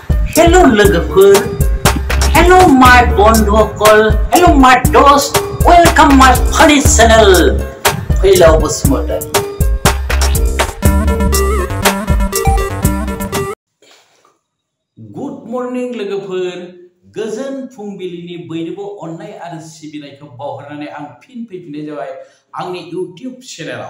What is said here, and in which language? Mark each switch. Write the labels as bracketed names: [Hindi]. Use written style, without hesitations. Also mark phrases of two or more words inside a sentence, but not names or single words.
[Bodo] Hello लोगोफोर, [English] hello my बन्धुफोर, hello my दोस्त, welcome my funny channel. [Bodo] फैलाव बसुमतारी। [English] Good morning [Bodo] लोगोफोर, गोजोन फुंबिलिनि बयनिबो अननाय आरो सिबिनायखौ बावहरनानै आं फिन फैफिननाय जाबाय आंनि YouTube चेनेलाव।